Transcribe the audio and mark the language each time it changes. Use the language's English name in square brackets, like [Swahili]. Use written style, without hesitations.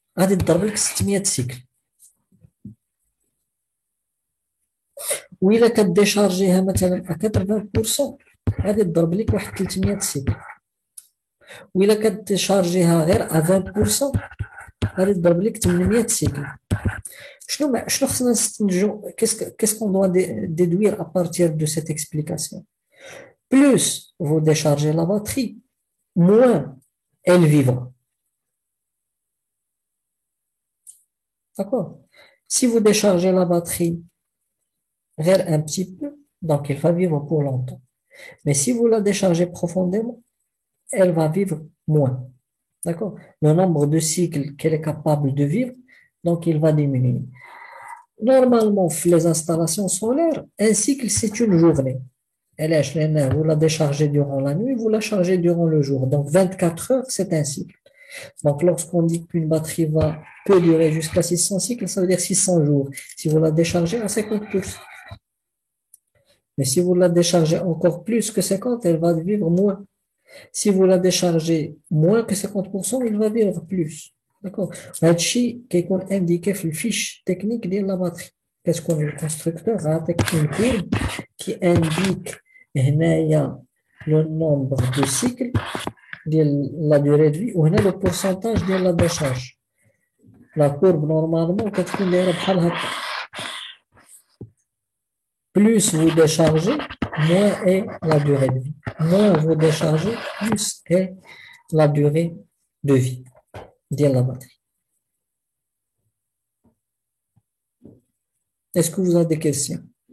[Arabic] غادي تضرب لك 600 سيكل. وإلا كديشارجيها مثلا ا 80% غادي تضرب لك واحد 300 سيكل. وإلا كتشارجيها غير ا 20% غادي تضرب لك 800 سيكل. شنو خصنا نستنتجو؟ [French] qu'est-ce qu'on doit déduire à partir de cette explication? Plus vous déchargez la batterie, moins elle vivra. D'accord? Si vous déchargez la batterie un petit peu, donc elle va vivre pour longtemps. Mais si vous la déchargez profondément, elle va vivre moins. D'accord? Le nombre de cycles qu'elle est capable de vivre, donc il va diminuer. Normalement, les installations solaires, un cycle, c'est une journée. Vous la déchargez durant la nuit, vous la chargez durant le jour. Donc, 24 heures, c'est un cycle. Donc, lorsqu'on dit qu'une batterie peut durer jusqu'à 600 cycles, ça veut dire 600 jours. Si vous la déchargez à 50%. Mais si vous la déchargez encore plus que 50, elle va vivre moins. Si vous la déchargez moins que 50%, il va vivre plus. D'accord? [Arabic] هادشي كيكون indiqué في الفيش technique ديال [French] la batterie. [Arabic] كتكون الكونستركتور عاطيك [French] une courbe qui indique هنايا le nombre de cycles ديال la durée de vie وهنا le pourcentage ديال la décharge. La courbe normalement [Arabic] كتكون دايره بحال هكا. [French] Plus vous déchargez, moins est la durée de vie. Moins vous déchargez, plus est la durée de vie de la batterie. Est-ce que vous avez des questions?